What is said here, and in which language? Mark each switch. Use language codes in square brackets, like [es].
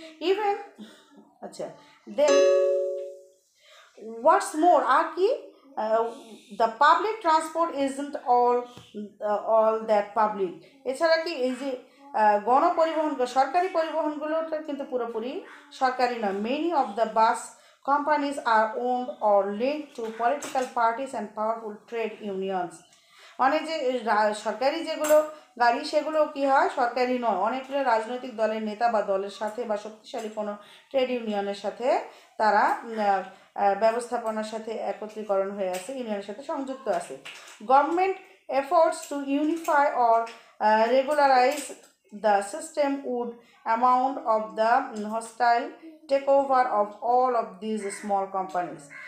[en] Even আচ্ছা, then what's more আর কি, the public transport isn't all that public. [bn] এছাড়া কি এই যে গণপরিবহন, সরকারি পরিবহনগুলোটা কিন্তু পুরোপুরি সরকারি নয়। [en] Many of the bus companies are owned or linked to political parties and powerful trade unions. [bn] মানে যে সরকারি যেগুলো গাড়ি সেগুলো কি হয়, সরকারি নয়, অনেকগুলো রাজনৈতিক দলের নেতা বা দলের সাথে বা শক্তিশালী কোনো ট্রেড ইউনিয়নের সাথে তারা ব্যবস্থাপনার সাথে একত্রীকরণ হয়ে আছে, ইউনিয়নের সাথে সংযুক্ত আছে। [en] Government efforts to unify or regularise the system would amount of the hostile take over of all of these small companies.